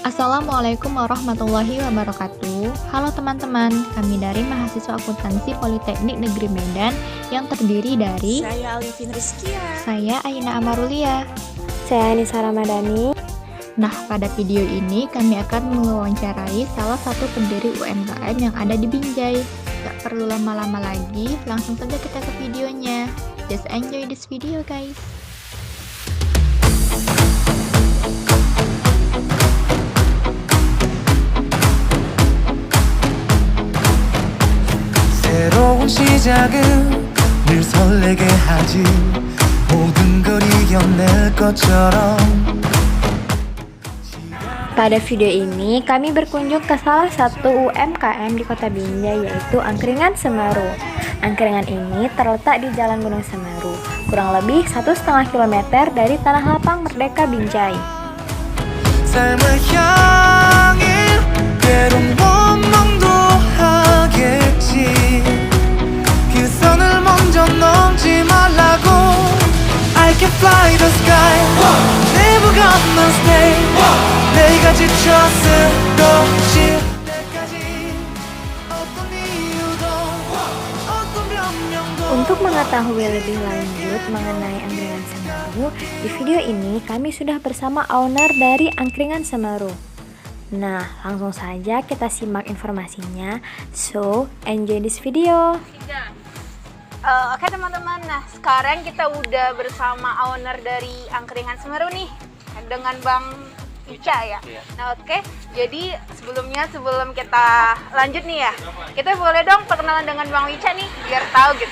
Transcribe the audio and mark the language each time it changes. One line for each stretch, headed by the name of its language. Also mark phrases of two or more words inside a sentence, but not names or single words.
Arabic: السلام عليكم ورحمة الله وبركاته.
Indonesian: Halo teman-teman, kami dari mahasiswa akuntansi Politeknik Negeri Medan yang terdiri dari Saya Alifin Rizkia. saya Aina Amarulia. Saya Anissa Ramadhani. Nah, pada video ini kami akan mewawancarai salah satu pendiri UMKM yang ada di Binjai. Gak perlu lama-lama lagi, langsung saja kita ke videonya.
English: Just enjoy this video guys.
Korean: 새로운 시작은 늘 설레게 하지 모든 걸 이겨낼 것처럼.
Indonesian: Pada video ini, kami berkunjung ke salah satu UMKM di Kota Binjai, yaitu Angkringan Semeru. Angkringan ini terletak di Jalan Gunung Semeru, kurang lebih 1,5 km dari Tanah Lapang Merdeka Binjai.
Korean: 삶을 향해 때론 원망도 하겠지. 그 선을 먼저 넘지 말라고.
English: I can fly the sky. Never gonna stay.
Korean: 내가 지쳐 쓰러질 때까지 어떤 이유도 어떤 변명도.
Indonesian: Untuk mengetahui lebih lanjut mengenai Angkringan Semeru, di video ini kami sudah bersama owner dari Angkringan Semeru. Nah, langsung saja kita simak informasinya.
English: So, enjoy this video.
Indonesian: Oke teman-teman, nah sekarang kita udah bersama owner dari Angkringan Semeru nih, dengan Bang Ica ya. Nah oke, jadi sebelum kita lanjut nih ya, kita boleh dong perkenalan dengan Bang Ica nih, biar tahu gitu.